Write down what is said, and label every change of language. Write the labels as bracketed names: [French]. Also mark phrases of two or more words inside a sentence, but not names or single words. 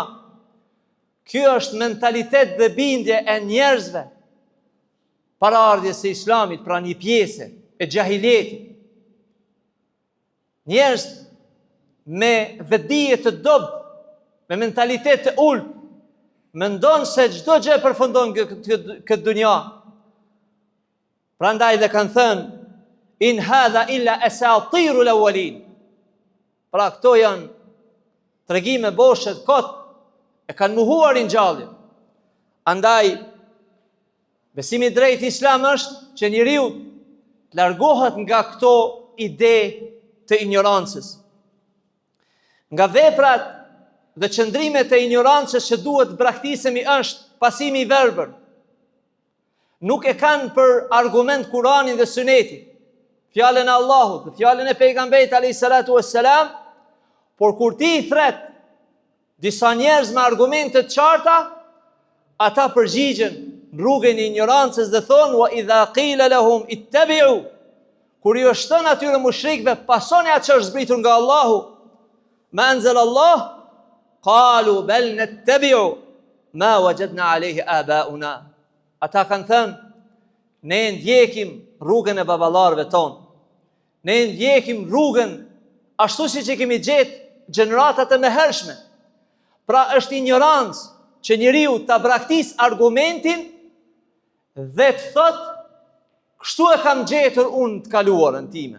[Albanian] Ky është mentalitet dhe bindje e njerëzve para ardhjes së Islamit, pra një pjesë e gjahiljetit. Njerëz me vetdije të dobët, me mentalitet të ulët, mendon se çdo gjë përfundon këtë dunja. Prandaj dhe kanë thënë [Arabic] إن هذا إلا أساطير الأولين. [Albanian] Pra këto janë tregime boshe të kot, e kanë mohuar ringjalljen. Andaj besimi i drejtë Islam është që njeriu të largohet nga këto ide të ignorancës. Nga veprat dhe qëndrimet e ignorancës që duhet braktisemi është pasimi i verbër. Nuk e kanë për argument Kur'anin dhe Sunetin, fjalën e Allahut dhe fjalën e pejgamberit alayhis [Arabic] الصلاة والسلام, [Albanian] por kur ti i thret disa njerëz me argumente të qarta, ata përgjigjen në rrugën e ignorancës dhe thonë [Arabic] وإذا قيل لهم اتبعوا, [Albanian] kur ju është thënë atyre mushrikëve pasoni atë që është zbritur nga Allahu, [Arabic] ما أنزل الله قالوا بل نتبع ما وجدنا عليه آباءنا. [Albanian] Ata kanë thënë, ne ndjekim rrugën e baballarëve tonë. Ne ndjekim rrugën ashtu siç e kemi gjetë gjeneratat e mëhershme. Pra është ignorancë që njeriu ta braktis argumentin dhe të thotë, kështu e kam gjetur unë të kaluarën time.